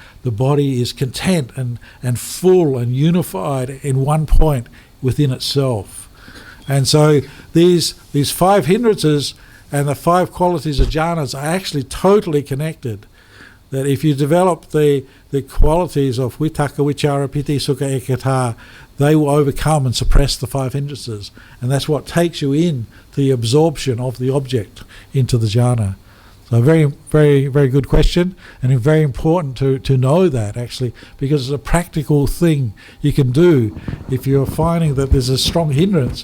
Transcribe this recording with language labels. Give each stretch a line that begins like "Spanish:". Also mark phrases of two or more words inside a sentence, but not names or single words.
English: The body is content and full and unified in one point within itself. And so these 5 hindrances and the 5 qualities of jhanas are actually totally connected. That if you develop the qualities of
Pali: vitakka, vichara, piti, sukha, ekata,
English: they will overcome and suppress the 5 hindrances. And that's what takes you in to the absorption of the object into the jhana. So very, very, very good question, and very important to know that, actually, because it's a practical thing you can do if you're finding that there's a strong hindrance.